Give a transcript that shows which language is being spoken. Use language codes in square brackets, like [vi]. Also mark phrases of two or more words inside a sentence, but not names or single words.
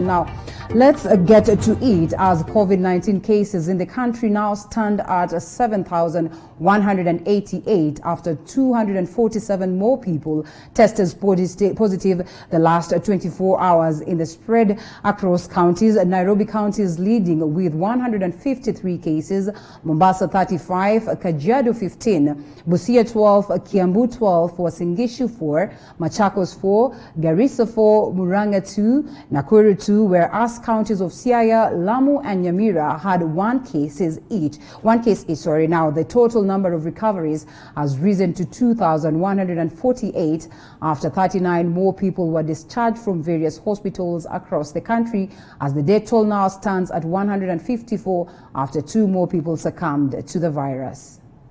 [en] Now, let's get to it, as COVID-19 cases in the country now stand at 7,188 after 247 more people tested positive the last 24 hours in the spread across counties. Nairobi County is leading with 153 cases, Mombasa 35, Kajiado 15, Busia 12, Kiambu 12, Uasin Gishu 4, Machakos 4, Garissa 4, Murang'a 2, Nakuru 2, whereas counties of Siaya, Lamu and Nyamira had one case each. Now the total number of recoveries has risen to 2,148 after 39 more people were discharged from various hospitals across the country, as the death toll now stands at 154 after 2 more people succumbed to the virus.